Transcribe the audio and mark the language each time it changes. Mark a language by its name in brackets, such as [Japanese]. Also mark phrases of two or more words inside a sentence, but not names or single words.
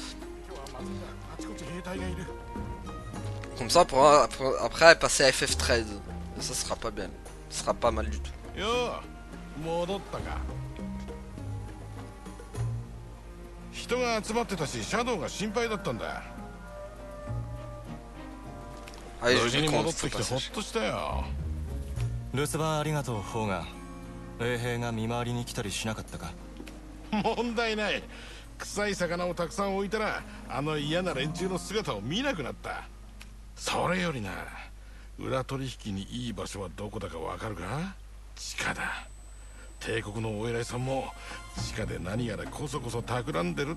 [French] Comme ça, après passer à FF13. Et ça sera pas bien. Ça sera pas mal du tout. Allez, je vais compte ce passage. [Japanese] 留守番ありがとう方が衛兵が見回りに来たりしなかったか問題ない臭い魚をたくさん置いたらあの嫌な連中の姿を見なくなったそれよりな裏取引にいい場所はどこだかわかるか地下だ帝国のお偉いさんも地下で何やらこそこそ企んでるって噂だぞ